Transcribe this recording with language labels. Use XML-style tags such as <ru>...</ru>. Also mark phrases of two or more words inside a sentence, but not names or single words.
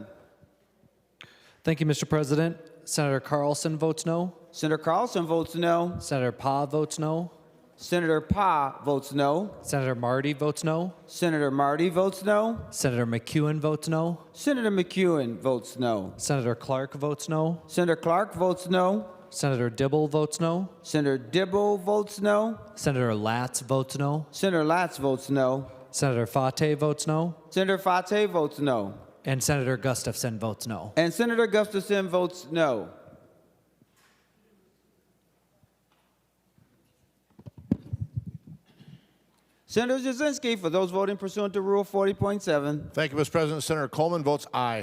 <en>Thank you, Mr. President. Senator Carlson votes no. Senator Carlson votes no. Senator Pa votes no. Senator Pa votes no. Senator Marty votes no. Senator Marty votes no. Senator McEwen votes no. Senator McEwen votes no. Senator Clark votes no. Senator Clark votes no. Senator Dibble votes no. Senator Dibble votes no. Senator Latz votes no. Senator Latz votes no. Senator Fate votes no. Senator Fate votes no. And Senator Gustafson votes no. And Senator Gustafson votes no. Senator Jasinski, for those voting pursuant to Rule 40.7. Thank you, Mr. President. Senator Coleman votes aye.</en>